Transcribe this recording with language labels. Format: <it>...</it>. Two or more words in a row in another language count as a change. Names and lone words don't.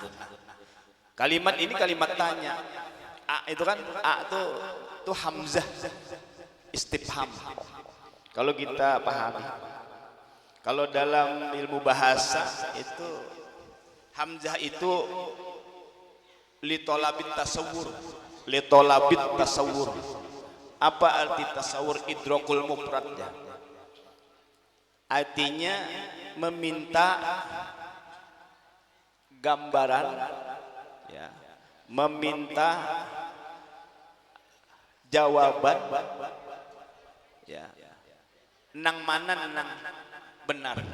<id>Kalimat ini kalimat tanya. A itu kan a itu</id> <ar>همزة استفهام.</ar> <id>Kalau kita pahami. Kalau dalam ilmu bahasa itu hamzah itu</id> <ar>لطلب التصور. لطلب التصور.</ar> <id>Apa arti tasawur?</id> <ar>إدراك مفرده.</ar> <bjn>Artinya meminta gambaran, ya, meminta jawaban, ya, nang mana nang benar.</bjn>